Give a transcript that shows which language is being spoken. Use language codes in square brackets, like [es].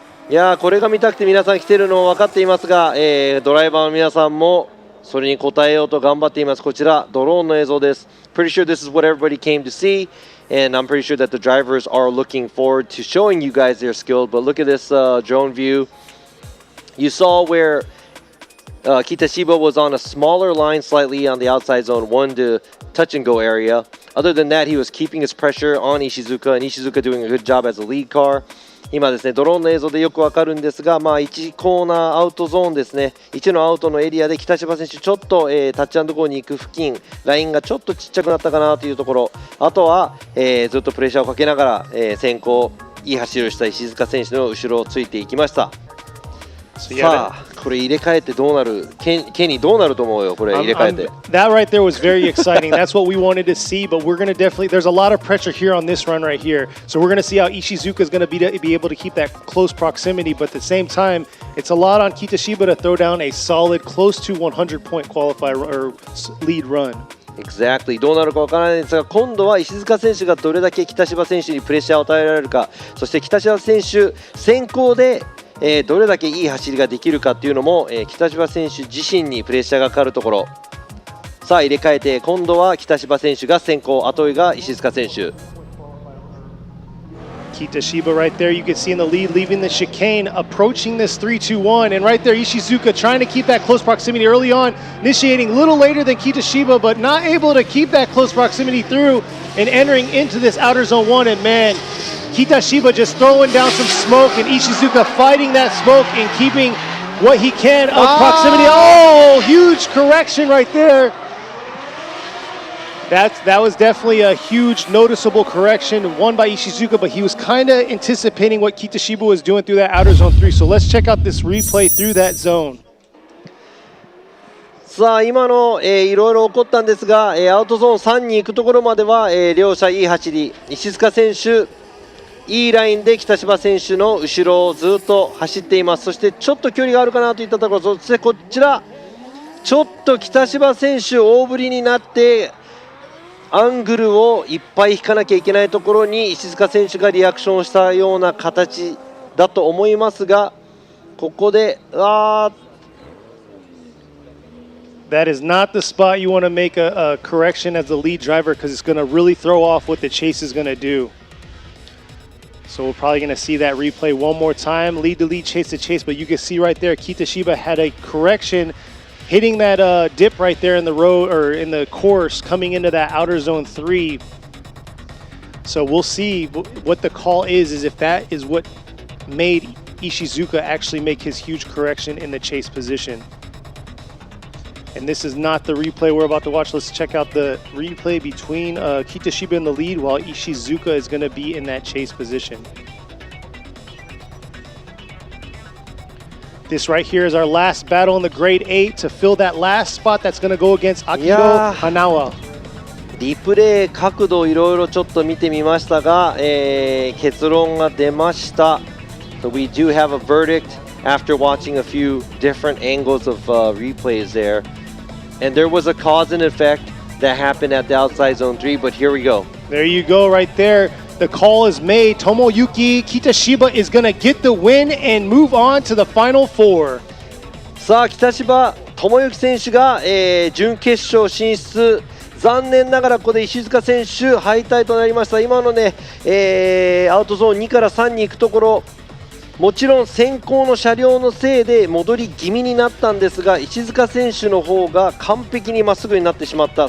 [ja] いやー、これが見たくて皆さん来てるの分かっていますが、ドライバーの皆さんもそれに応えようと頑張っています。こちらドローンの映像です。 [en] Pretty sure this is what everybody came to see, and I'm pretty sure that the drivers are looking forward to showing you guys their skill. But look at this drone view. You saw where Kitashiba was on a smaller line slightly on the outside zone 1 to touch and go area. Other than that, he was keeping his pressure on Ishizuka, and Ishizuka doing a good job as a lead car. [ja] 今ですね、ドローンの映像でよくわかるんですが、1コーナーアウトゾーンですね、1のアウトのエリアで北芝選手、ちょっと、タッチアンドゴーに行く付近、ラインがちょっとちっちゃくなったかなというところ、あとは、ずっとプレッシャーをかけながら、先行、いい走りをした石塚選手の後ろをついていきました。さあ、これ入れ替えてどうなる？ケニーどうなると思うよ、これ入れ替えて。 [en] That right there was very exciting. That's what we wanted to see, but we're going to definitely, there's a lot of pressure here on this run right here. So we're going to see how Ishizuka is going to be able to keep that close proximity, but at the same time, it's a lot on Kitashiba to throw down a solid, close to 100-point qualify or lead run. Exactly. [ja] どうなるかわからないですが、今度は石塚選手がどれだけ北芝選手にプレッシャーを与えられるか、そして北芝選手先行でどれだけいい走りができるかっていうのも、北芝選手自身にプレッシャーがかかるところ。さあ入れ替えて今度は北芝選手が先行、後追いが石塚選手。 [en] Kitashiba right there, you can see in the lead, leaving the chicane, approaching this 3-2-1, and right there Ishizuka trying to keep that close proximity early on, initiating a little later than Kitashiba, but not able to keep that close proximity through and entering into this outer zone 1, and man, Kitashiba just throwing down some smoke, and Ishizuka fighting that smoke and keeping what he can of proximity. Oh, huge correction right there. That was definitely a huge noticeable correction, won by Ishizuka, but he was kind of anticipating what Kitashiba was doing through that outer zone 3. So let's check out this replay through that zone. さあ今の、いろいろ起こったんですが、アウトゾーン3に行くところまでは、両者いい走り、石塚選手いいラインで北芝選手の後ろをずっと走っています。そしてちょっと距離があるかなといったところ、そしてこちらちょっと北芝選手大振りになってアングルをいっぱい引かなきゃいけないところに石塚選手がリアクションしたような形だと思いますが、ここで That is not the spot you want to make a correction as the lead driver because it's going to really throw off what the chase is going to do. So we're probably going to see that replay one more time. Lead to lead, chase to chase. But you can see right there, Kitashiba had a correction hitting that dip right there in the road or in the course coming into that outer zone 3. So we'll see what the call is if that is what made Ishizuka actually make his huge correction in the chase position. And this is not the replay we're about to watch. Let's check out the replay between Kitashiba in the lead while Ishizuka is going to be in that chase position. This right here is our last battle in the grade 8 to fill that last spot that's going to go against Akito Hanawa. [ja] リプレイ角度いろいろちょっと見てみましたが、結論が出ました。 [en] So we do have a verdict after watching a few different angles of replays there. And there was a cause and effect that happened at the outside zone 3, but here we go. There you go right there. The call is made. Tomoyuki Kitashiba is going to get the win and move on to the final 4. [ja] さあ、北芝智之選手が、準決勝進出。残念ながらここで石塚選手敗退となりました。今のね、アウトゾーン2から3に行くところ、もちろん先行の車両のせいで戻り気味になったんですが、石塚選手の方が完璧にまっすぐになってしまった。